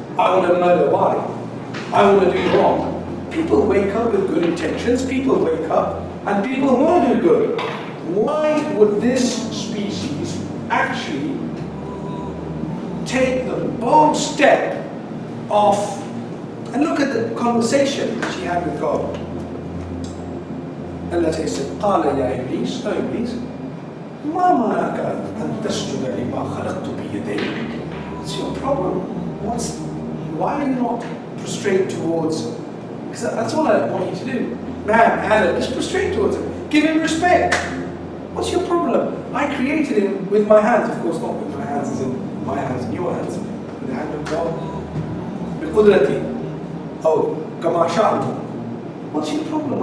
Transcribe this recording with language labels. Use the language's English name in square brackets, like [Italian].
[English] I want to murder Y. I want to do wrong. People wake up with good intentions. People wake up and people who want to do good. Why would this species actually take the bold step of, and look at the conversation she had with God. Allah said, [Arabic] قال يا إبليس, [English] oh Iblis, [Arabic] ما منعك أن تسجد لما خلقت بيدي? [English] What's your problem? Why are you not prostrate towards? Because that's all I want you to do. Man, Adam, just prostrate towards him. Give him respect. What's your problem? I created him with my hands. Of course, not with my hands as in my hands and your hands. With the hand of God. بقدرتي. Oh, [Arabic] كما شاء. [English] What's your problem?